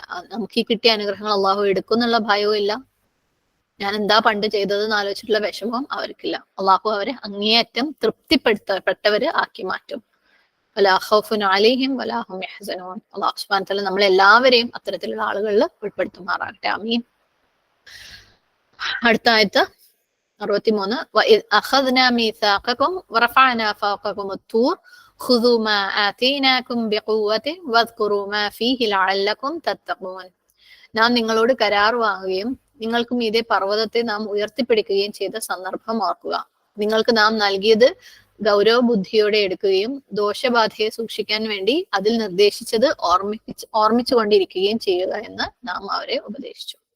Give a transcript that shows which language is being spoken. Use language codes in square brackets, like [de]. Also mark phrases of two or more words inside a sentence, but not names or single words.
[ml] നമുക്ക് ഈ കിട്ടിയ അനുഗ്രഹങ്ങൾ അള്ളാഹു എടുക്കുന്നുള്ള ഭയവും ഇല്ല. ഞാൻ എന്താ പണ്ട് ചെയ്തതെന്ന് ആലോചിച്ചിട്ടുള്ള വിഷമവും അവർക്കില്ല. അള്ളാഹു അവരെ അങ്ങേയറ്റം തൃപ്തിപ്പെടുത്തപ്പെട്ടവര് ആക്കി മാറ്റും. [ar] ولا خوف عليهم ولا هم يحزنون. الله سبحانه وتعالى [ml] നമ്മളെല്ലാവരെയും അത്തരത്തിലുള്ള ആളുകളിൽ ഉൾപ്പെടുത്തുമാറാകട്ടെ. ആമീൻ. അടുത്ത ആയത്ത് 63. [ar] وَإِذْ أَخَذْنَا مِيثَاقَكُمْ وَرَفَعْنَا فَوْقَكُمُ الطُّورَ خُذُوا مَا آتَيْنَاكُمْ بِقُوَّةٍ وَاذْكُرُوا مَا فِيهِ لَعَلَّكُمْ تَتَّقُونَ. [ml] നാം നിങ്ങളോട് കരാർ വാങ്ങുകയും നിങ്ങൾക്ക് മീതെ പർവ്വതത്തെ നാം ഉയർത്തിപ്പിടിക്കുകയും ചെയ്ത സന്ദർഭം ഓർക്കുക. നിങ്ങൾക്ക് നാം നൽകിയത് ഗൗരവബുദ്ധിയോടെ എടുക്കുകയും ദോഷബാധയെ സൂക്ഷിക്കാൻ വേണ്ടി അതിൽ നിർദ്ദേശിച്ചത് ഓർമ്മിച്ചുകൊണ്ടിരിക്കുകയും ചെയ്യുക എന്ന് നാം അവരെ ഉപദേശിച്ചു.